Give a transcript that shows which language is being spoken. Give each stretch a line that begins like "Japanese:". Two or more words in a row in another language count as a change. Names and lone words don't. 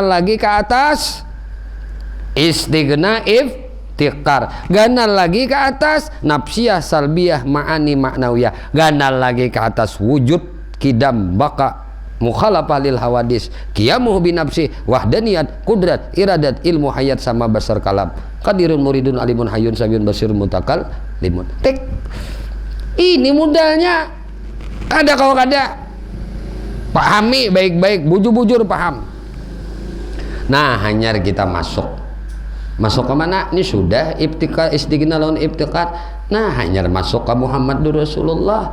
Banjar: lagi ke atas
Arabic: استغناء افتقار,
Banjar: ganal lagi ke atas
Arabic: نفسية سلبية معاني معنوية,
Banjar: ganal lagi ke atas
Arabic: وجود قدم بقاء مخالفة للحوادث قيامه بنفسه وحدانية قدرة إرادة علم حياة سمع بصر كلام قادر مريد عالم حي سميع بصير متكلم.
Banjar: Tek ini modalnya ada kalau kada pahami baik-baik, bujur-bujur paham.
Indonesian: Nah, hanya kita masuk ke mana? Ini sudah
Arabic: ابتكار استغناء
Indonesian: lawan ibtikar. Nah, hanya masuk ke
Arabic: محمد رسول الله.